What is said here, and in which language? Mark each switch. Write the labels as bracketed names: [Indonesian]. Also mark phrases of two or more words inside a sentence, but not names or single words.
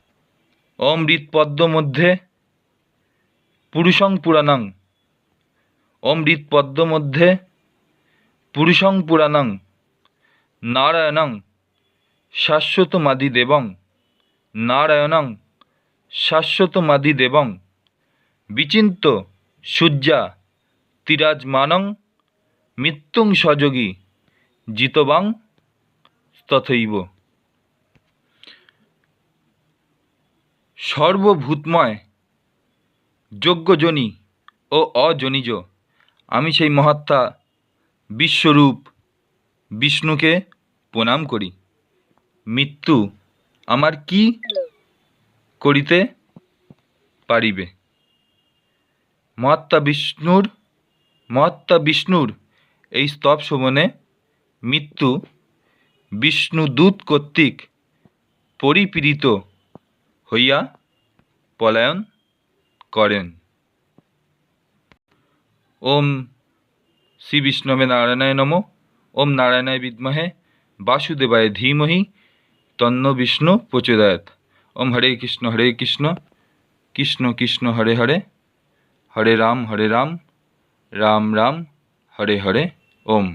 [Sanskrit] ওম হৃৎপদ্মমধ্যে পুরুষং পুরাণং অমৃতপদ্ম মধ্যে পুরুষং পুরাণং নারায়ণং শাশ্বতমাদিদেবং নারায়ণং শাশ্বতমাদিদেবং বিচিন্ত সূর্যা তিরাজমানং মৃত্যুং সযোগী জিতবাং তথৈব। [Bangla] সর্বভূতময় যজ্ঞজনী ও অজনীজ আমি সেই মহাত্মা বিশ্বরূপ বিষ্ণুকে প্রণাম করি। মৃত্যু আমার কি করিতে পারিবে? মহাত্মা বিষ্ণুর এই স্তব শ্রবণে মৃত্যু বিষ্ণুদূত কর্তৃক পরিপীড়িত হইয়া পলায়ন করেন। [Sanskrit] ওম শ্রী বিষ্ণবে নারায়ণায় নমঃ। ওম নারায়ণায় বিদ্মহে বাসুদেবায় ধীমহি তন্নো বিষ্ণু প্রচোদয়াৎ। ওম হরে কৃষ্ণ কৃষ্ণ কৃষ্ণ হরে হরে, হরে রাম রাম রাম হরে হরে।